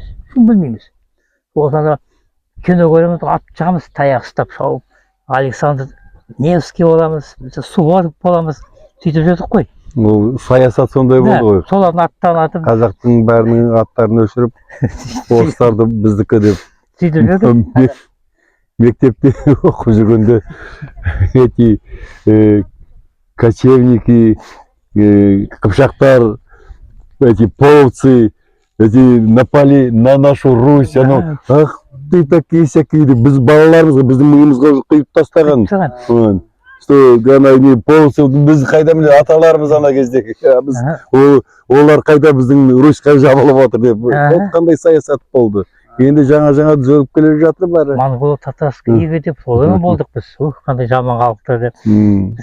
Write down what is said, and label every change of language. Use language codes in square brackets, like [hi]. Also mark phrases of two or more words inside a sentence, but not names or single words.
[kk] Осында кино көреміз, ат жағымыз, таяқ ұстап шауып, Александр Невский боламыз, Суворов боламыз, сөйтіп жүрдік қой. Ол саясат сондай болды ғой. Солардың аттарын атып, Қазақтың бәрінің аттарын өшіріп, орыстарды біздікі деп. сөйтіп жүрдік. Мектепте оқып жүргенде [ru] эти кочевники, Қыпшақтар, эти половцы, эти напали на нашу Русь, ах ты такие всякие, [kk] біз балаларымызға, біздің миымызға құйып тастаған. [ru] Что половцы, [kk] біз қайда міне аталарымыз ана кезде, олар қайда біздің Русьқа жабылып отыр деп. Қандай саясат болды. Енді жаңа түзеліп келе жатыр бәрі. Монғол татарский игі деп, солай болдық біз. Қандай жаман халықтар деп.